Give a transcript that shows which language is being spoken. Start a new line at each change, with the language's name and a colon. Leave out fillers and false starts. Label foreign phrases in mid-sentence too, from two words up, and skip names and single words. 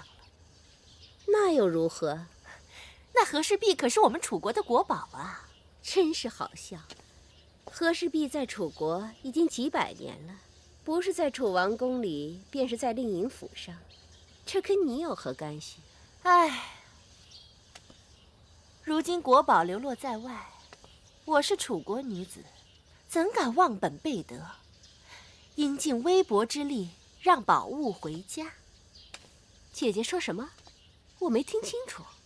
Chinese: 那又如何？那和氏璧可是我們楚國的國寶啊！真是好笑，和氏璧在楚國已經幾百年了，不是在楚王宮裡，便是在令尹府上，這跟你有何干係？唉，如今國寶流落在外，我是楚國女子，怎敢忘本背德？應盡微薄之力，讓寶物回家。姐姐說什麼？我沒聽清楚。